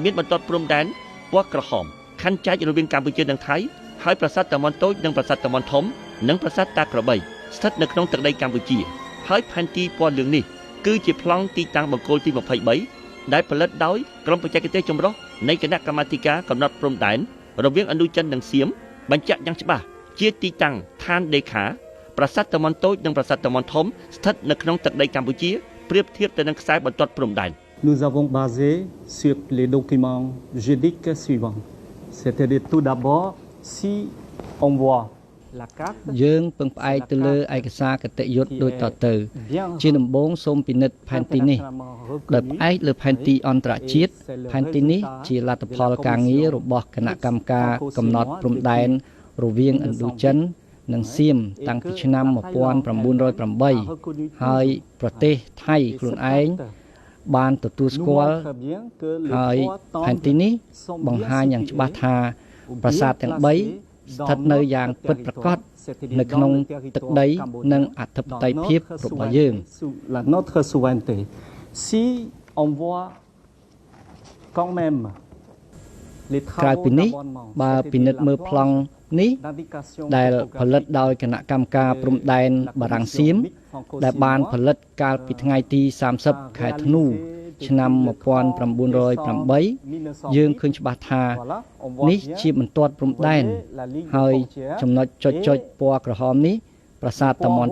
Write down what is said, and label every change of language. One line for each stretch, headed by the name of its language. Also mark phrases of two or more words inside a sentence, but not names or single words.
Khmer: មានបន្ទាត់ព្រំដែនពណ៌ក្រហមខណ្ឌចែករវាងកម្ពុជានិងថៃហើយប្រាសាទតាម៉ុនតូចនិងប្រាសាទតាម៉ុនធំនិងប្រាសាទតាក្របីស្ថិតនៅក្នុងទឹកដីកម្ពុជាហើយផែនទីពណ៌លឿងនេះគឺជាប្លង់ទីតាំងបង្គោលទី23ដែលផលិតដោយក្រុមបច្ចេកទេសចម្រុះនៃគណៈកម្មាធិការកំណត់ព្រំដែនរវាងឥណ្ឌូចិននិងសៀមបញ្ជាក់យ៉ាងច្បាស់ជាទីតាំងឋានដេខាប្រាសាទតាម៉ុនតូចនិងប្រាសាទតាម៉ុនធំស្ថិតនៅក្នុងទឹកដីកម្ពុជាប្រៀបធៀបទៅនឹងខ្សែបន្ទាត់ព្រំដែន
French: Nous avons basé sur les documents juridiques suivants. C'est-à-dire tout d'abord, si on voit la carte,
Khmer: យើងពឹងផ្អែកទៅលើឯកសារគតិយុត្តដូចតទៅជាដំបូងសូមពិនិត្យផែនទីនេះដោយផ្អែកលើផែនទីអន្តរជាតិផែនទីនេះជាលទ្ធផលការងាររបស់គណៈកម្មការកំណត់ព្រំដែនរវាងឥណ្ឌូចិននិងសៀមតាំងពីឆ្នាំ 1908ហើយប្រទេសថៃខ្លួនឯងបានទទួលស្គាល់ហើយផែនទីនេះបង្ហាញយ៉ាងច្បាស់ថាប្រាសាទទាំង3ស្ថិតនៅយ៉ាងពិតប្រាកដនៅក្នុងទឹកដីនិងអធិបតេយ្យភាពរបស់យើង
French: notre souveraineté. Si on voit quand même les
Khmer: ក្រៅ
French: travaux
Khmer: ពីនេះបើពិនិត្យមើលប្លង់នេះដែលផលិតដោយគណៈកម្មការព្រំដែនបារាំងសៀមដែលបានផលិតកាលពីថ្ងៃទី30ខែធ្នូឆ្នាំ 1908យើងឃើញច្បាស់ថានេះជាបន្ទាត់ព្រំដែនហើយចំណុចចុចពណ៌ក្រហមនេះប្រាសាទតាម៉ុន